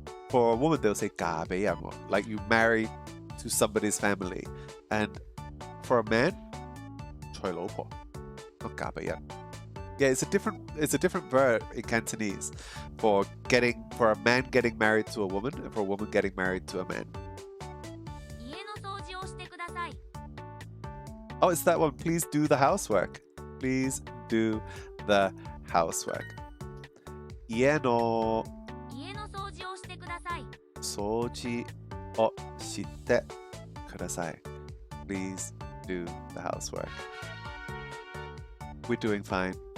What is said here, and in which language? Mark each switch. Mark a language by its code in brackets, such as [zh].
[en] For a woman, they'll say 嫁人, like you marry to somebody's family. And for a man, 娶老婆, not 嫁人. Yeah, it's a different verb in Cantonese for a man getting married to a woman and for a woman getting married to a man. [ja] 家の掃除をしてください。 [en] Oh, it's that one. Please do the housework. Please do the housework. [ja] 家の掃除をしてください。掃除をしてください. [en] Please do the housework. We're doing fine.